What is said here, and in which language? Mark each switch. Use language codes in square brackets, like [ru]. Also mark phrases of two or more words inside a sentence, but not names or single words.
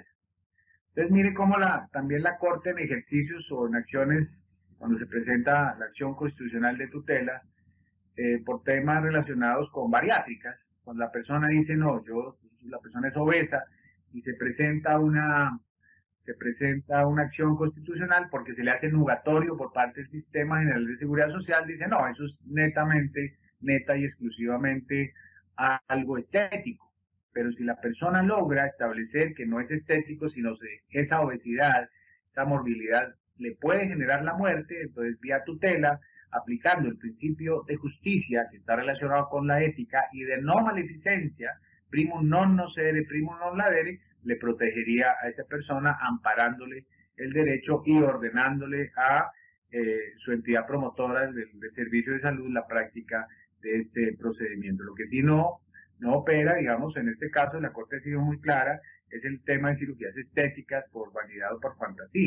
[es] Entonces, mire cómo también la Corte en ejercicios o en acciones, cuando se presenta la acción constitucional de tutela, por temas relacionados con bariátricas, cuando la persona dice, no, la persona es obesa y se presenta una acción constitucional porque se le hace nugatorio por parte del Sistema General de Seguridad Social, dice, no, eso es neta y exclusivamente algo estético. Pero si la persona logra establecer que no es estético, sino que esa obesidad, esa morbilidad le puede generar la muerte, entonces vía tutela, aplicando el principio de justicia que está relacionado con la ética y de no maleficencia, [la] primum non nocere, primum non ladere, [es] le protegería a esa persona amparándole el derecho y ordenándole a su entidad promotora del servicio de salud la práctica de este procedimiento. Lo que sí no opera, digamos, en este caso la Corte ha sido muy clara, es el tema de cirugías estéticas por vanidad o por fantasía.